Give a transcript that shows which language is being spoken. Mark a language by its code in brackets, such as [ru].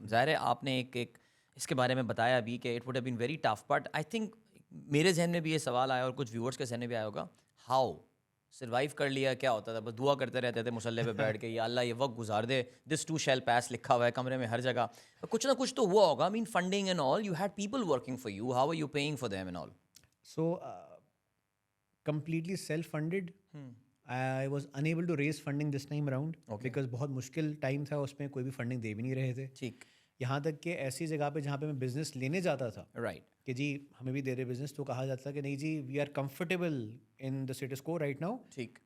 [hi] ज़ाहिर है आपने एक इसके बारे में बताया भी कि [en] it would have been very tough, but I think [hi] मेरे जहन में भी ये सवाल आया और कुछ व्यूअर्स के जहन में भी आया होगा, [en] how survive [hi] कर लिया? क्या होता था? बस दुआ करते रहते थे मुसल्ले पे बैठ के, या अल्लाह ये वक्त गुजार दे, [en] this too shall pass [hi] लिखा हुआ है कमरे में हर जगह. कुछ ना कुछ तो हुआ होगा. [en] I mean funding and all, you had people working for you, how are you paying for them and all? So, completely self-funded. I was unable to raise funding this time around because [hi] बहुत मुश्किल time था, उसमें कोई भी funding दे भी नहीं रहे थे. ठीक. यहाँ तक कि ऐसी जगह पे जहाँ पे मैं बिज़नेस लेने जाता था [en] Right. [hi] कि जी हमें भी दे रहे बिज़नेस, तो कहा जाता था कि नहीं जी [en] we are comfortable in the status quo right now, [hi] ठीक.